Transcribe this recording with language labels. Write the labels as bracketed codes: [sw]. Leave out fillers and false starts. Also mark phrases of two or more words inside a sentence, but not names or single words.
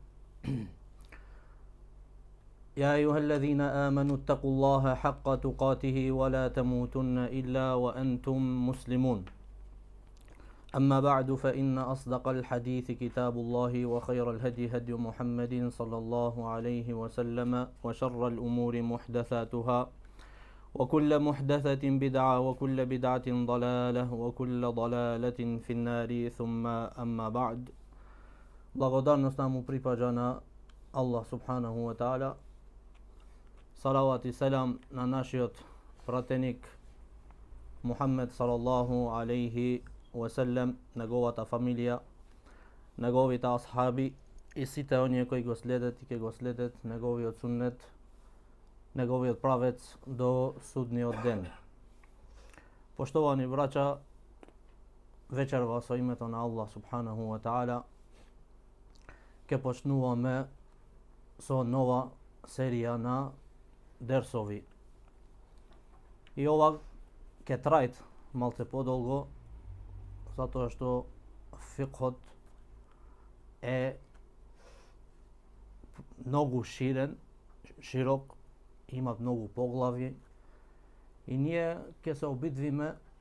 [ar] يا أيها الذين آمنوا اتقوا الله حق تقاته ولا تموتن إلا وأنتم مسلمون أما بعد فإن أصدق الحديث كتاب الله وخير الهدي هدي محمد صلى الله عليه وسلم وشر الأمور محدثاتها وكل محدثة بدعة وكل بدعة ضلالة وكل ضلالة في النار ثم أما بعد. [mk] Благодарност нам припаѓа на Аллах [ar] سبحانه وتعالى. [mk] Салават и селам на нашиот пратеник Мухаммед [ar] صلى الله عليه وسلم, [mk] неговата фамилија, неговите асхаби и сите оние кои го следат и ќе го следат неговиот суннет, неговиот правец до судниот ден. Поштовани браќа, вечерва со името на Аллах [ar] سبحانه وتعالى [mk] ќе почнуваме со нова серија на дерсови. И ова ќе трајат малце подолго, затоа што фикхот е многу широк, има многу поглави и ние ќе се обидвиме